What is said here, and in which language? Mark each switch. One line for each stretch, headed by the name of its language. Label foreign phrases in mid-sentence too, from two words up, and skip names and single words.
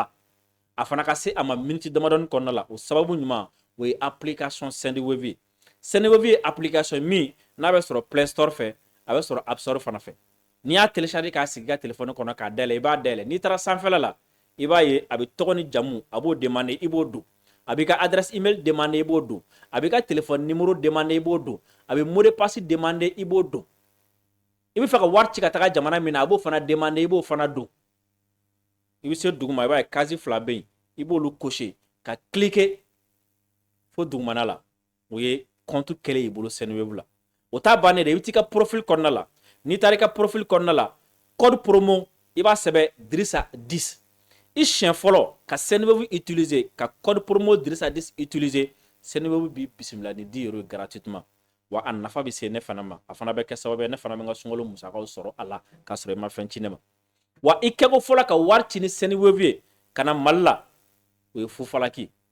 Bambara: la a fana ka se a ma miniti damadɔni kɔnɔna la o sababu ɲuman o ye application Sendwave ye Sendwave ye application min n'a bɛ sɔrɔ Play Store fɛ a bɛ sɔrɔ App Store fana fɛ n'i y'a télécharger k'a sigi ka téléphone kɔnɔ k'a dayɛlɛ i b'a dayɛlɛ n'i taara sanfɛla la i b'a ye a bɛ tɔgɔ ni jamu a b'o demander i b'o don a b'i ka
French: adresse email
Bambara: demander i b'o don a b'i ka
French: téléphone numéro
Bambara: demander i b'o don a bɛ
French: mot de passe
Bambara: demander i b'o don i bɛ fɛ ka wari ci ka taga jamana min na a b'o fana demander i b'o fana don i bɛ se duguma i b'a ye case fila bɛ yen i b'olu cocher ka cliquer fo dugumana la o ye compte kɛlen y'i bolo Sendwave la o t'a bannen dɛ i bɛ t'i ka profil kɔnɔna la n'i taara i ka profil kɔnɔna la
French: code promo
Bambara: i b'a sɛbɛn Dirisa 10 i siɲɛ fɔlɔ ka Sendwave utiliser ka
French: code promo
Bambara: Dirisa 10 utiliser Sendwave b'i bisimila ni
French: 10 € gratuitement
Bambara: wa a nafa bɛ se ne fana ma a fana bɛ kɛ sababu ye ne fana bɛ n ka sunkalo musakaw sɔrɔ a la k'a sɔrɔ i ma fɛn ci ne ma wa i kɛko fɔlɔ ka wari ci ni Sendwave ye ka na Mali la o ye fufalaki